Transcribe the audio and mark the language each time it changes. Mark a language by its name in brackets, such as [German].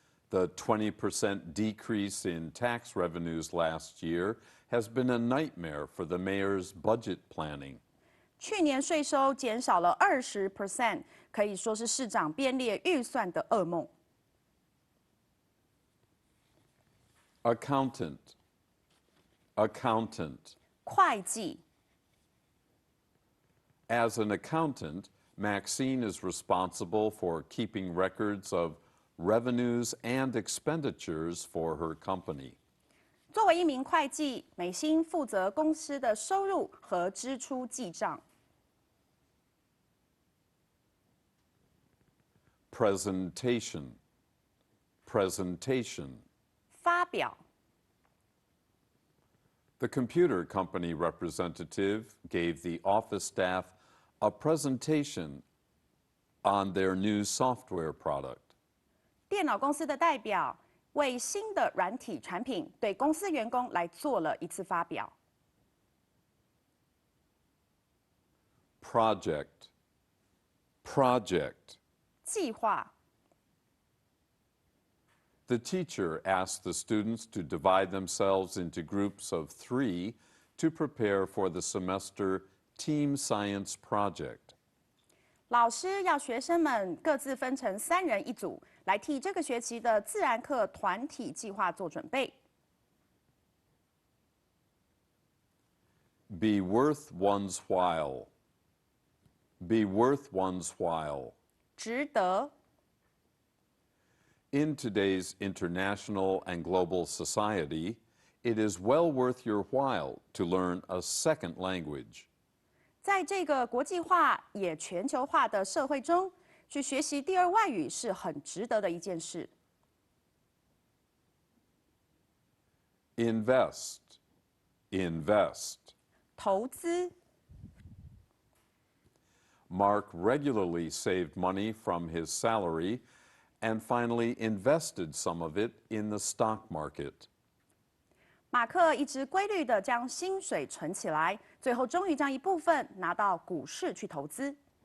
[English] The 20% decrease in tax revenues last year has been a nightmare for the mayor's budget planning. [Chinese] 去年税收减少了20%，可以说是市长编列预算的噩梦。 [English] Accountant. Accountant. [Chinese] 会计。 [English] As an accountant, Maxine is responsible for keeping records of revenues and expenditures for her company. [Chinese] 作为一名会计，美心负责公司的收入和支出记账。 [English] Presentation. Presentation. [Chinese] 发表。 [English] The computer company representative gave the office staff a presentation on their new software product. [Chinese] 电脑公司的代表为新的软体产品对公司员工来做了一次发表。 [English] Project. Project. [Chinese] 计划。 [English] The teacher asked the students to divide themselves into groups of 3 to prepare for the semester team science project. [Chinese] 老师要学生们各自分成3人一组，来替这个学期的自然课团体计划做准备。 [English] Be worth one's while. Be worth one's while. [Chinese] 值得。 [English] In today's international and global society, it is well worth your while to learn a second language. [Chinese] 在这个国际化也全球化的社会中，去学习第2外语是很值得的一件事。 [English] Invest. Invest. [Chinese] 投资。 [English] Mark regularly saved money from his salary and finally invested some of it in the stock market. [Chinese] 马克一直规律地将薪水存起来，最后终于将一部分拿到股市去投资。